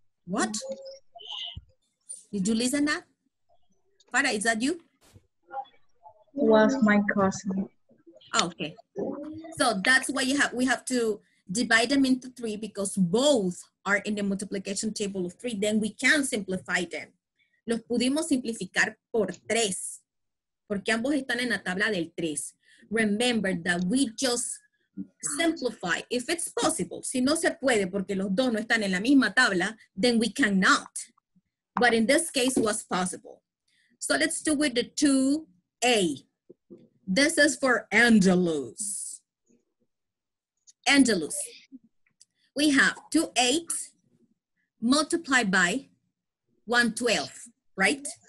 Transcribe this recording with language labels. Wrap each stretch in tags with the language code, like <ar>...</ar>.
<en>What? Did you listen that? Farah, is that you? Was my cousin. Oh, okay. So that's why we have to divide them into 3 because both are in the multiplication table of 3. Then we can simplify them.</en> <es>Los pudimos simplificar por 3 porque ambos están en la tabla del 3.</es> <en>Remember that we just simplify if it's possible.</en> <es>Si no se puede porque los dos no están en la misma tabla,</es> <en>then we cannot. But in this case, it was possible. So let's do with the 2A. This is for Angelus. Angelus. We have 2/8 multiplied by 1/12, right?</en>